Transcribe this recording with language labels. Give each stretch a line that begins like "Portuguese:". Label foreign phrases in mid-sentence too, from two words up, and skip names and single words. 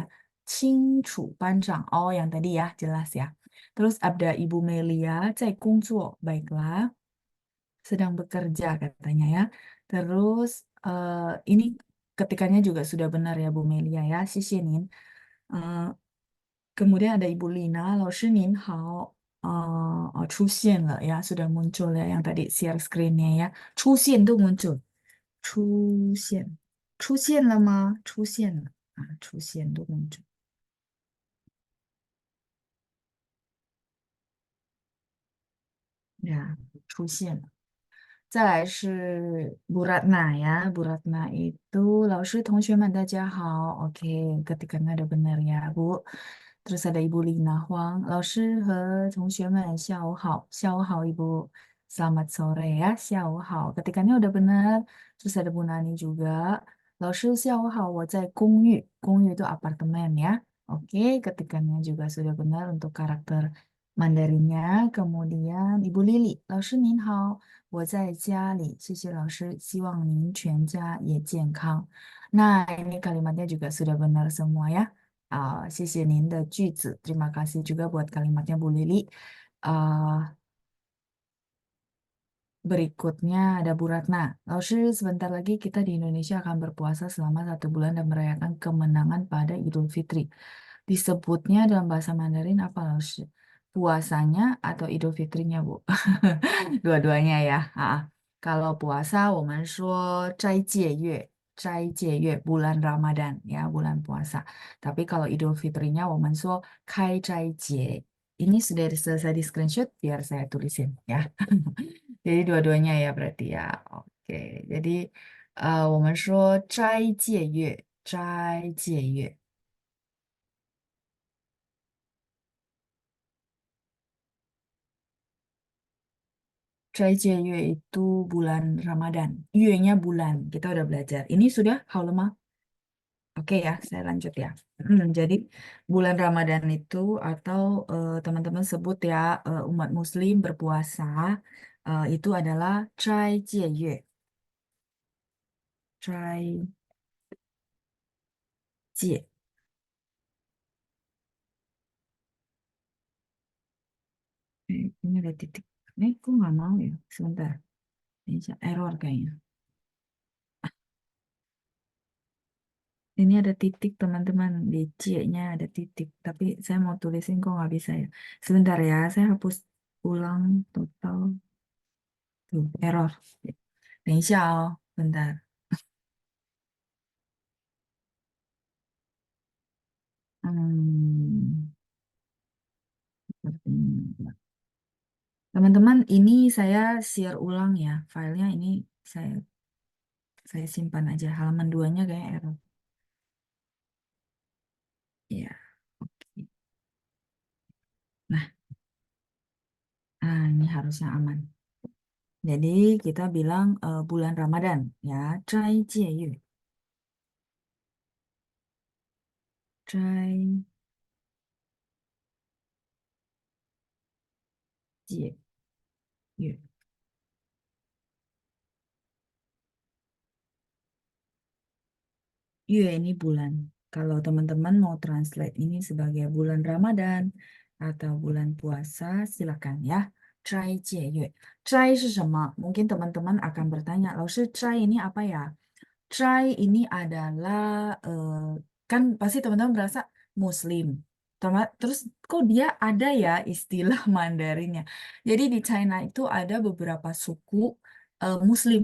Indonesian: Qing Chu Banzhang. Oh, yang tadi ya, jelas ya. Terus ada Ibu Melia,
Chinese: 在工作,
Indonesian: baiklah, sedang bekerja katanya ya. Terus ini ketikannya juga sudah benar ya Bu Melia ya,
Chinese: 谢谢您.
Indonesian: Kemudian ada Ibu Lina,
Chinese: 老师您好, 出现了
Indonesian: ya, sudah muncul ya yang tadi
English: share screen-nya
Indonesian: ya. 出现 tuh muncul.
Chinese: 出现了吗？出现了.
Indonesian: 出现 tuh muncul. Ya,
Chinese: 出现了. 再来是
Indonesian: Bu Ratna ya. Bu Ratna itu
Chinese: 老师同学们大家好.
Indonesian: Oke, ketikanya udah benar ya, Bu. Terus ada Ibu Lina Huang.
Chinese: 老师和同学们下午好. 下午好,
Indonesian: Ibu. Selamat sore ya.
Chinese: 下午好.
Indonesian: Ketikannya udah benar. Terus ada Bu Nani juga.
Chinese: 老师下午好, 我在公寓.
Indonesian: 公寓 itu apartemen ya. Oke, ketikannya juga sudah benar untuk karakter Mandarinnya. Kemudian Ibu Lili.
Chinese: 老师您好. 我在家里，谢谢老师，希望您全家也健康.
Indonesian: Nah, ini kalimatnya juga sudah benar semua ya.
Chinese: 谢谢您的句子.
Indonesian: Terima kasih juga buat kalimatnya Bu Lili. Ah, Berikutnya ada Bu Ratna. Lalu sebentar lagi kita di Indonesia akan berpuasa selama 1 bulan dan merayakan kemenangan pada Idul Fitri. Disebutnya dalam bahasa Mandarin apa, Lalu? Puasanya atau Idul Fitrinya, Bu? Dua-duanya ya. Kalau puasa,
Chinese: 我们说斋戒月,
Indonesian: bulan Ramadan ya, bulan puasa. Tapi kalau Idul Fitrinya,
Chinese: 我们说开斋节.
Indonesian: Ini sudah selesai di screenshot, biar saya tulisin ya. Jadi dua-duanya ya berarti ya. Oke, jadi
Chinese: 我们说斋戒月.
Indonesian: 斋戒月 itu bulan Ramadan. Nya bulan. Kita udah belajar. Ini sudah haulema. Oke ya, saya lanjut ya. Jadi bulan Ramadan itu atau teman-teman sebut ya, umat Muslim berpuasa itu adalah 斋戒月.
Chinese: 斋戒.
Indonesian: Ini ada titik. Ini kok nggak mau ya? Sebentar. Ini error kayaknya. Ini ada titik teman-teman. Di C-nya ada titik. Tapi saya mau tulisin kok nggak bisa ya. Sebentar ya. Saya hapus ulang total. Tuh, error.
Chinese: 等一下哦.
Indonesian: Bentar. Hmm, sepertinya. Teman-teman, ini saya share ulang ya. Filenya ini saya saya simpan aja. Halaman 2-nya kayak error. Ya. Oke. Nah, ini harusnya aman. Jadi kita bilang bulan Ramadan ya,
Chinese: 斋戒月. 斋戒月.
Indonesian: 月 ini bulan. Kalau teman-teman mau translate ini sebagai bulan Ramadan atau bulan puasa, silakan ya.
Chinese: 斋戒月. Try 是什么?
Indonesian: Mungkin teman-teman akan bertanya, 老师 try ini apa ya? Try ini adalah kan pasti teman-teman merasa Muslim. Terus kok dia ada ya istilah Mandarinnya. Jadi di China itu ada beberapa suku Muslim.